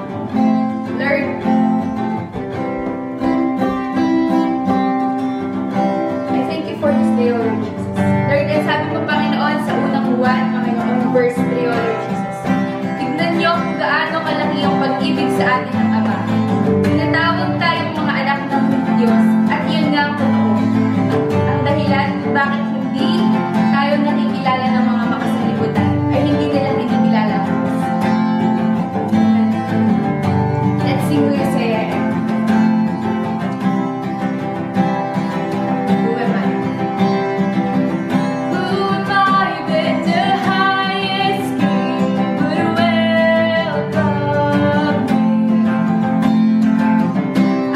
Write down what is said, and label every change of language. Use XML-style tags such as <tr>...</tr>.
<en>Lord, I thank you for this day, O Lord Jesus.</en> <tl>Lord, ang sabi mo, Panginoon, sa unang Juan, Panginoon, verse 3,</tl> <en>O Lord Jesus.</en> <tl>Tignan niyo kung gaano kalaki ang pag-ibig sa atin ng Ama. Tinatawag tayong mga anak ng Diyos, at yun nga ang totoo. Ang dahilan kung bakit hindi tayo nakikilala ng mga makasalibutan ay hindi nila nakikilala ang Diyos.</tl> <en>Let's sing with you, say I am. Who am I? Who am I that the highest king would welcome me?</en>